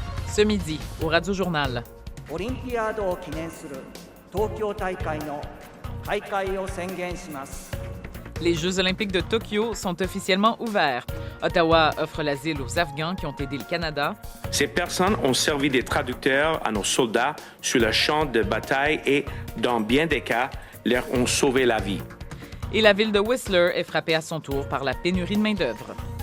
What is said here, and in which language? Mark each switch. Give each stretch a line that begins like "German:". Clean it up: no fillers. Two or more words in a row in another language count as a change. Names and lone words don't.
French: Ce midi, au Radio-Journal.
Japanese: オリンピアードを記念する東京大会の開会を宣言します。
French: Les Jeux olympiques de Tokyo sont officiellement ouverts. Ottawa offre l'asile aux Afghans qui ont aidé le Canada. Ces personnes ont servi de traducteurs à nos soldats sur le champ de bataille et, dans bien des cas, leur ont sauvé la vie. Et la ville de Whistler est frappée à son tour par la pénurie de main-d'œuvre.